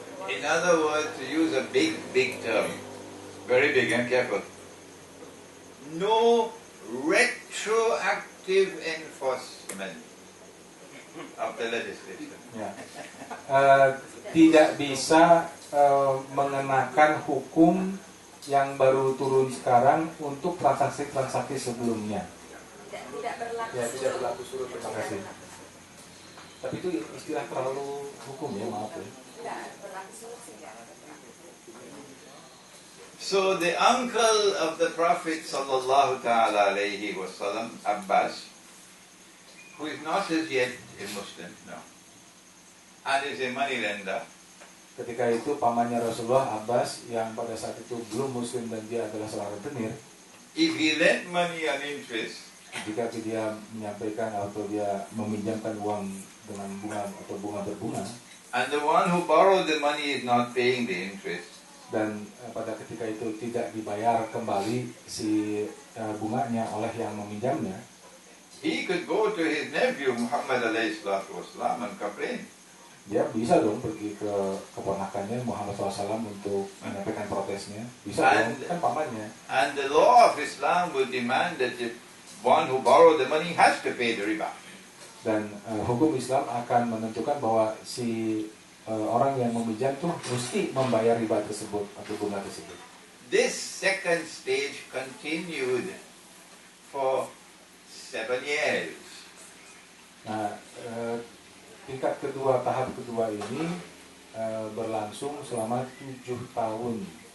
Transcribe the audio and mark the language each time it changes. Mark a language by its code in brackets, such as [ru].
[en] In other words, to use a big term, very big and careful, no retroactive enforcement of the legislation. [id] Ya. Tidak bisa mengenakan hukum yang baru turun sekarang untuk transaksi-transaksi sebelumnya. Tidak berlaku. Ya, tidak berlaku surut. Terima kasih. Tapi itu istilah terlalu hukum ya, maaf ya. Tidak berlaku surut sih, tidak. [en] So the uncle of the Prophet sallallahu ta'ala alayhi wasallam, Abbas, who is not as yet a Muslim, no, and is a money lender. [id] Ketika itu pamannya Rasulullah, Abbas, yang pada saat itu belum Muslim dan dia adalah seorang rentenir, [en] If he lent money on interest, [id] jika dia menyampaikan atau dia meminjamkan uang dengan bunga atau bunga berbunga, [en] and the one who borrowed the money is not paying the interest, [id] dan pada ketika itu tidak dibayar kembali si bunganya oleh yang meminjamnya, [en] he could go to his nephew Muhammad alayhi salatu wasalam and complain. [id] dia bisa dong pergi ke keponakannya Muhammad SAW untuk menyampaikan protesnya. Bisa dong, kan pamannya. [en] And the law of Islam would demand that the one who borrowed the money has to pay the riba. [id] Dan hukum Islam akan menentukan bahwa si orang yang meminjam tuh mesti membayar riba tersebut atau bunga tersebut. [en] This second stage continued for 7 years. [id] Nah, tingkat kedua, tahap kedua ini berlangsung selama 7 tahun.